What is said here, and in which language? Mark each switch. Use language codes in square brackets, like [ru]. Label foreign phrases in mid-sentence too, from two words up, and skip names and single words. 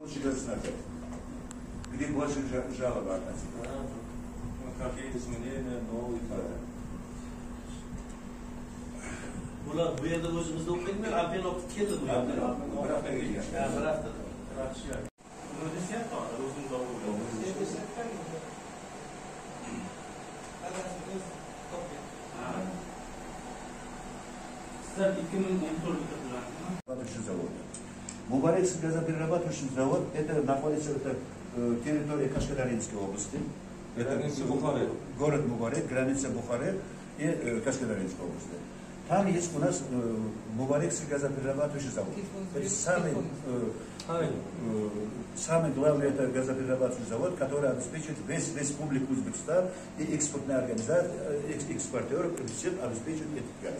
[ru] Где больше жалоб относительно? Какие изменения, новые факты. [uz] Bular bu yerda o'zimizda o'qiymi? Alpen o'qib keldi bu yerda. Bir hafta kelgan. Ha, bir haftada. Yaxshi. Buni sen to'g'ri o'zimizda o'qiymiz. Sizlar 2014 bitirdilaringmi? [ru] Завод. Мубарекский газоперерабатывающий завод это находится территория Кашкадаринской области. Граница Бухары. Город Мубарек, граница Бухары и Кашкадаринской области. Там есть у нас Мубарекский газоперерабатывающий завод. Это самый главный это газоперерабатывающий завод, который обеспечивает весь республику Узбекистан и экспортные организации, экспортеры всем обеспечивают этот газ.